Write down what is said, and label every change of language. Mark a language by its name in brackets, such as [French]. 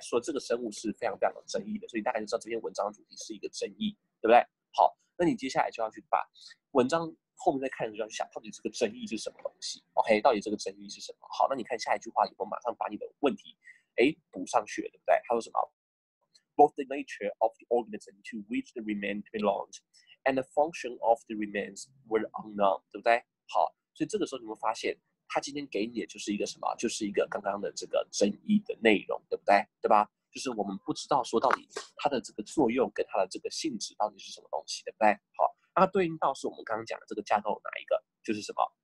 [Chinese] 说这个生物是非常非常有争议的，所以大概就知道这篇文章的主题是一个争议，对不对？好，那你接下来就要去把文章后面再看的时候要去想，到底这个争议是什么东西 ？OK， 到底这个争议是什么？好，那你看下一句话以后，马上把你的问题补上去了，对不对？ [English] 他说什么？Both the nature of the organism to which the remains belonged and the function of the remains were unknown， [Chinese] 对不对？好，所以这个时候你会发现，他今天给你的就是一个什么？就是一个刚刚的这个争议的内容，对不对？对吧？就是我们不知道说到底它的这个作用跟它的这个性质到底是什么东西，对不对？好，那它对应到是我们刚刚讲的这个架构哪一个？就是什么？